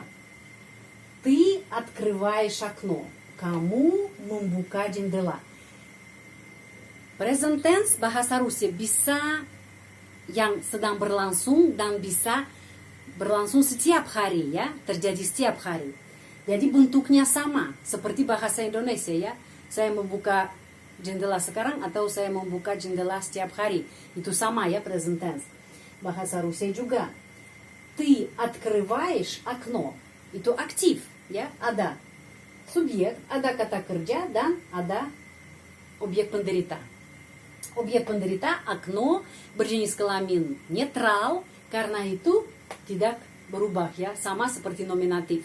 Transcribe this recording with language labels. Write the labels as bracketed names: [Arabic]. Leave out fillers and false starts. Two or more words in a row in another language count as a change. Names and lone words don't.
[Russian] Ты открываешь окно. [Indonesian] Kamu membuka jendela. [English] Present tense [Indonesian] bahasa Rusia bisa yang sedang berlangsung dan bisa berlangsung setiap hari ya, terjadi setiap hari. Jadi bentuknya sama seperti bahasa Indonesia ya. Saya membuka jendela sekarang atau saya membuka jendela setiap hari. Itu sama ya [English] present tense. [Indonesian] Bahasa Rusia juga. [Russian] Ты открываешь окно. [Indonesian] Itu aktif ya, ada subjek, ada kata kerja, dan ada objek penderita. Objek penderita, окно, berjenis kelamin netral, karena itu tidak berubah ya, sama seperti nominatif.